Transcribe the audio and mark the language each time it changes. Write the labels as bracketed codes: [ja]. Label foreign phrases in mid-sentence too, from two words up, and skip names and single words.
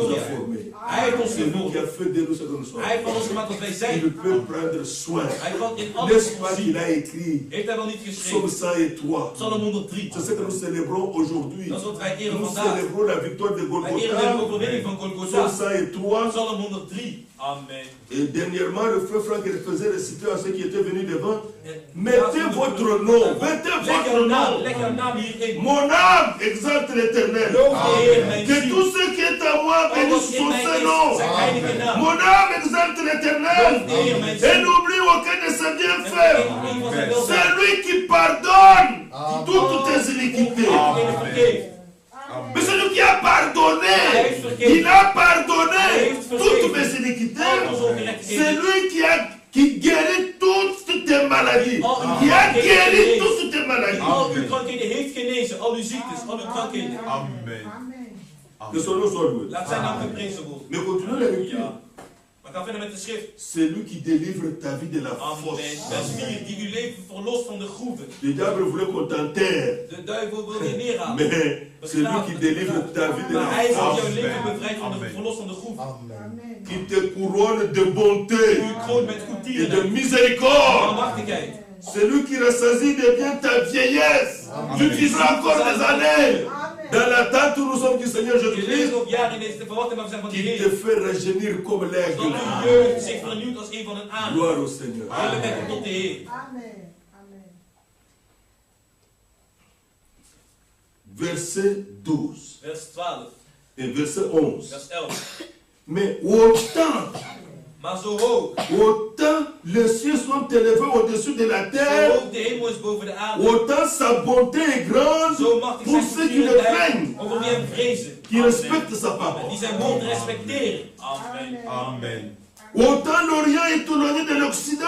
[nl] Laboratoria. [fr] formés. [nl] Hij heeft ons [fr] C'est lui qui [nl] gevormd. [fr] a fait de nous ce que nous sommes. [nl] Hij heeft van ons gemaakt wat wij [fr] Il [nl] zijn. [fr] peut prendre soin. [nl] Hij kan in alles [fr] N'est-ce pas [nl] voorzien. [fr] qu'il a écrit [nl] Heeft hij wel niet [fr] Psaume [nl] geschreven? [fr] 103. [nl] Psalm 103. [fr] C'est ce que nous célébrons aujourd'hui. [nl] Dat is wat wij eren [fr] Nous [nl] vandaag. [fr] célébrons la victoire de [nl] Wij eren de [fr] Golgotha. [nl] overwinning van [fr] Psaume [nl] Golgotha. [fr] 103. [nl] Psalm 103. Amen. [fr] Et dernièrement, le frère Franck faisait réciter à ceux qui étaient venus devant. [nl] En [fr] Mettez votre nom. Mettez [nl] Leg [fr] votre [nl] jouw naam, [fr] nom. [nl] leg jouw naam hierin. [fr] Mon âme exalte l'éternel. [nl] Loof de Heer, mijn [fr] Que [nl] ziel. [fr] tout ce qui est à moi [nl] Al [fr] bénisse [nl] wat in [fr] son [nl] mij [fr] saint [nl] is, [fr] nom. [nl] zijn heilige naam. [fr] Mon âme exalte [nl] Loof [fr] l'éternel. [nl] de Heer, mijn [fr] Et [nl] ziel. [fr] n'oublie aucun de ses [nl] En [fr] bienfaits. [nl] vergeet niet van zijn [fr] C'est [nl] weldaad. [fr] lui qui pardonne toutes tes [nl] Die [fr] iniquités. [nl] degene vergeeft. [fr] Mais c'est lui qui a pardonné. [nl] Hij heeft vergeven. [fr] Il a pardonné [nl] Hij heeft [fr] toutes [nl] vergeven. [fr] mes [nl] Al [fr] iniquités. [nl] onze [fr] C'est [nl] ongerechtigheden. [fr] lui qui guérit toutes tes maladies. Qui a guéri toutes tes maladies. [nl] Al uw krankheden heeft genezen. Al uw ziektes, al uw krankheden. Amen. [fr] Que son nom soit loué. [nl] Laat zijn naam geprezen worden. [fr] Mais continuons la lecture. [nl] Ja. Maar ga verder met de schrift. [fr] C'est lui qui délivre ta vie de la Amen. fosse. [nl] Vers 4. Die uw leven verlost van de groeven. [fr] Le diable voulait qu'on t'enterre. [nl] De duivel wil je neerhalen. [fr] Mais c'est lui qui délivre ta vie de [nl] Maar [fr] la [nl] hij zal [fr] fosse. [nl] jouw leven Amen. bevrijden van de Amen. verlost van de groef. [fr] Qui te couronne de bonté [nl] U kroont met [fr] et de [nl] goedtierenheid en [fr] miséricorde. [nl] barmhartigheid. [fr] C'est lui qui rassasie de bien ta vieillesse. Tu vivras encore des années. Dans l'attente où nous sommes du Seigneur [nl] Je leeft [fr] Jésus-Christ, [nl] nog jaren in deze verwachting van zijn van de [fr] qui te [nl] Heer. [fr] fait rajeunir comme [nl] Dat [fr] l'aigle. [nl] uw jeugd zich vernieuwt als een van een adem. [fr] Gloire au Seigneur. [nl] Heerlijkheid komt tot de Heer. [fr] Verset 12 [nl] Vers 12. [fr] et verset 11. [nl] Vers 11. [fr] Mais autant, [nl] Maar zo hoog. [fr] autant les cieux sont élevés au-dessus de la [nl] Zo [fr] terre, [nl] hoog de hemel is boven de aarde. [fr] autant sa bonté est grande [nl] Zo machtig [fr] pour [nl] zijn [fr] ceux qui le [nl] goedtierenheid [fr] craignent, [nl] over wie hem vrezen. [fr] qui [nl] Amen. [fr] respectent sa [nl] Die [fr] parole. [nl] zijn woord respecteren. Amen. Amen. [fr] Autant l'Orient est éloigné de l'Occident,